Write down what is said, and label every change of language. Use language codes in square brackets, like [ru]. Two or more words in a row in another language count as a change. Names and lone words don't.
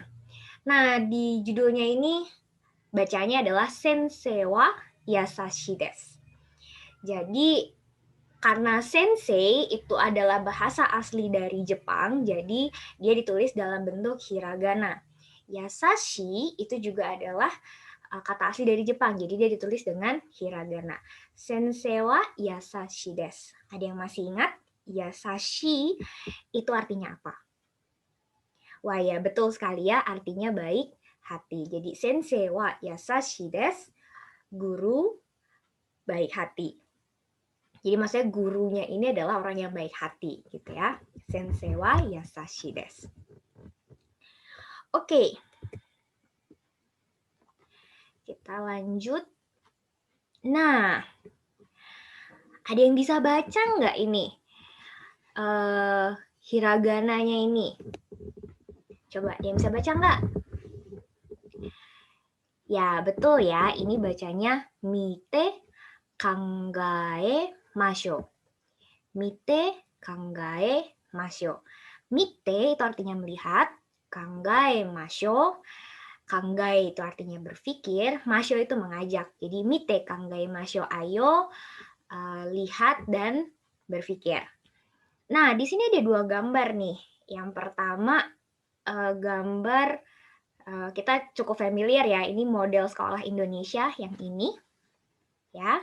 [id] Nah, di judulnya ini bacanya adalah [ja] 先生は優しいです. [id] Jadi karena sensei itu adalah bahasa asli dari Jepang, jadi dia ditulis dalam bentuk hiragana. Yasashi itu juga adalah kata asli dari Jepang, jadi dia ditulis dengan hiragana. [ja] 先生は優しいです. [id] Ada yang masih ingat? Yasashi itu artinya apa? Wah ya, betul sekali ya, artinya baik hati. Jadi [ja] 先生は優しいです, [id] guru baik hati. Jadi maksudnya gurunya ini adalah orang yang baik hati gitu ya. [ja] 先生は優しいです. [id] Oke. Kita lanjut. Nah, ada yang bisa baca nggak ini? Hiragananya ini. Coba, ada yang bisa baca nggak? Ya, betul ya. Ini bacanya [ja] 見て考えましょう. 見て考えましょう. [id] Mite itu artinya melihat, [ja] 考えましょう. [id] Kangai itu artinya berpikir, masho itu mengajak. Jadi [ja] 見て考えましょう, [id] ayo lihat dan berpikir. Nah, di sini ada dua gambar nih. Yang pertama gambar kita cukup familiar ya, ini model sekolah Indonesia yang ini ya.